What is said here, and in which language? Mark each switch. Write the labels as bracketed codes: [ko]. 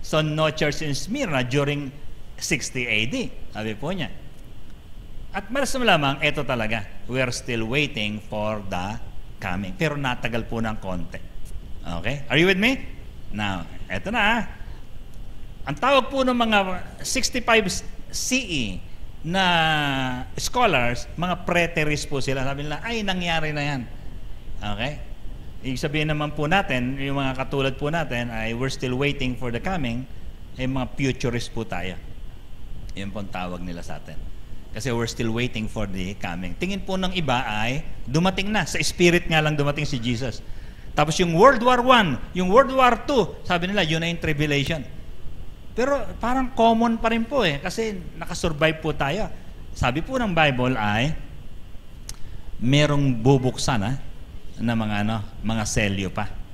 [en] So, no church in Smyrna during 60 AD. [tl] Sabi po niya. At maras lamang, ito talaga. [en] We are still waiting for the coming. [tl] Pero natagal po ng konti. Okay? [en] Are you with me? [tl] Now, ito na. Ang tawag po ng mga 65 CE na scholars, mga preterists po sila. Sabi nila, ay, nangyari na yan. Okay? Ibig sabihin naman po natin, yung mga katulad po natin, ay [en] we're still waiting for the coming, [tl] ay mga futurists po tayo. Yun po ang tawag nila sa atin. [en] Kasi we're still waiting for the coming. [tl] Tingin po ng iba ay dumating na. Sa spirit nga lang dumating si Jesus. Tapos yung World War I, yung World War II, sabi nila, yun na yung tribulation. Pero parang common pa rin po kasi nakasurvive po tayo. Sabi po ng Bible ay merong bubuksan na mga selyo pa.